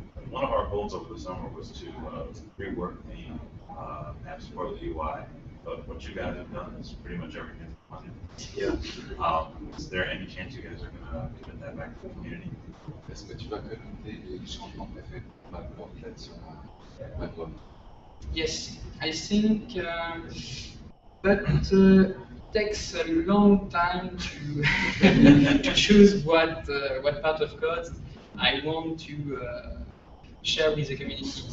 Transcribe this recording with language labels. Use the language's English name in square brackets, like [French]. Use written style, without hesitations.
[English] One of our goals over the summer was to rework the app support the UI, but what you guys have done is pretty much everything. Yeah. Is there any chance you guys are going to commit that back to the community? [French] Est-ce que tu vas commenter les changements que tu as fait pour la portlet sur la web? [English] Yes, I think, but takes a long time to to choose what part of code I want to share with the community.